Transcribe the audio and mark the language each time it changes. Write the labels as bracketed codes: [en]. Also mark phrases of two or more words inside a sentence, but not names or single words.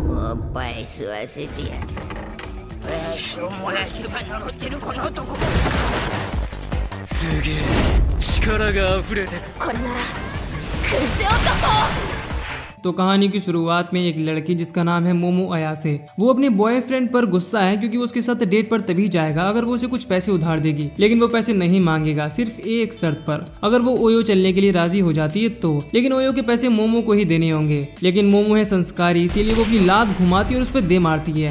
[ja] ぱい吸わせてやる。しょうもない芝居のってるこの男。すげえ力が溢れてる。これならクセ男。 [hi] तो कहानी की शुरुआत में एक लड़की जिसका नाम है मोमो अयासे, वो अपने बॉयफ्रेंड पर गुस्सा है क्योंकि वो उसके साथ डेट पर तभी जाएगा अगर वो उसे कुछ पैसे उधार देगी, लेकिन वो पैसे नहीं मांगेगा सिर्फ एक शर्त पर, अगर वो ओयो चलने के लिए राजी हो जाती है तो। लेकिन ओयो के पैसे मोमो को ही देने होंगे, लेकिन मोमो है संस्कारी इसीलिए वो अपनी लात घुमाती है और उस पर दे मारती है।